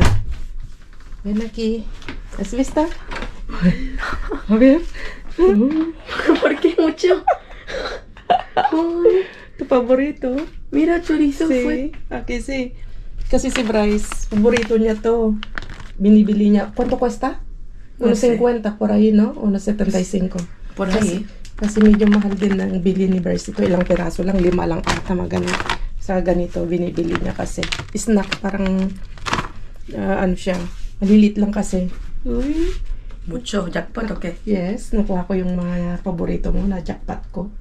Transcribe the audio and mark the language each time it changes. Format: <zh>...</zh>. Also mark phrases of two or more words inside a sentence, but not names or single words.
<es>Ven aquí. ¿Has visto? A ver. ¿Por qué mucho? Ay, Tu favorito. mira, chorizo Sí. fue. Aquí sí.</es> <tl>Kasi si Bryce, favorito niya to. Binibili niya.</tl> <es>¿Cuánto cuesta? No sé. 1.50 por ahí, no? 1.75. Por</es> <tl>Kasi,</tl> <es>ahí.</es> <tl>kasi medyo mahal din ang bili ni Bryce ito. Ilang piraso lang, 5 lang ata magano. Sa ganito, binibili niya kasi. Snack, parang, ano siya, malilit lang kasi. Uy,</tl> <es>Mucho, jackpot, okay.</es> <tl>yes, nakuha ko yung mga paborito mo na jackpot ko.</tl>